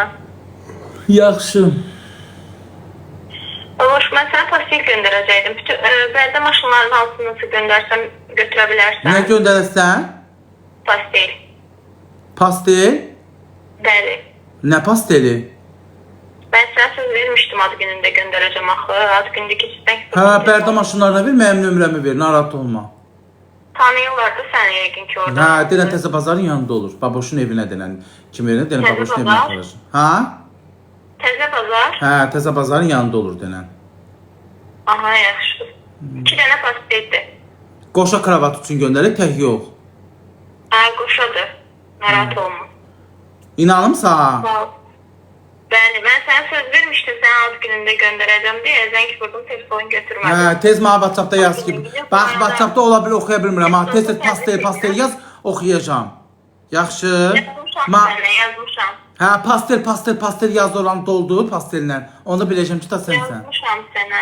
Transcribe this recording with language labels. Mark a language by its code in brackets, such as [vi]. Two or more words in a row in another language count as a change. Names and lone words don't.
[az] Yaxşı. Baboş, mən sənə pastel göndərəcəkdim. Bütün bəzi maşınların hansını göndərsəm götürə bilərsən. Nə göndərəsən? Pastel. Pastel? Bəli. Nə pasteli? [tr] Ben sana söz vermiştim ad gününde göndereceğim axı. Ad günündeki sizden [az] Hə, Bərdə maşınlarına ver, mənim nömrəmi ver, narahat olma. [tr] tanıyorlar da seni [az] yəqin ki [tr] orada. [az] Hə, denən təzə bazarın yanında olur. Baboşun evinə denən. Kim verir? Denən Təzə baboşun evinə bazar? aparır. Ha? Təzə bazar. Hə, təzə bazarın yanında olur denən. Aha, yaxşı. 2 dənə pasteldir. Qoşa kravat üçün göndərir, tək yox. Qoşadır. Narahat olma. İnanım sağ. Sağ ol. Bəli, [tr] ben sana söz vermiştim sen ad gününde göndereceğim diye. [az] Zəng vurdum, telefon götürmedim. Hə, tez mənə WhatsApp-da yaz ki. Bax, WhatsApp-da ola bilər oxuya bilmirəm. Ha, tez pastel yaz, oxuyacağam. Yaxşı. Yazmışam sənə, yazmışam. Hə, pastel yaz oran doldu pastellə. Onu biləcəm ki, da sənsən. Yazmışam sənə.